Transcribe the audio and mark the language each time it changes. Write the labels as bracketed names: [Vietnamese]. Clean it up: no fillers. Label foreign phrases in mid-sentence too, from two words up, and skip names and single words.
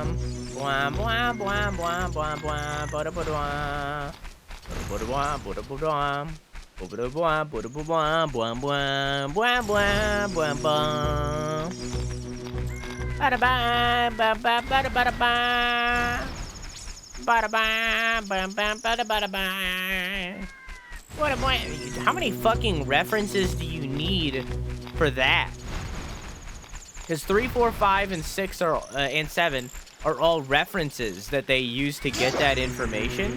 [English] Bwam bwam bwam bwam bwam bwam bada bada bwam. Bada bwam bada bwam. Bada bwam bada bwam bwam bwam bwam bwam bwam bwam. Bada bam bam bam bada bada bam. Bada bam bam bam bada bada bam. What a boy! How many fucking references do you need for that? Because 3, 4, 5, and 6 are and 7 are all references that they use to get that information.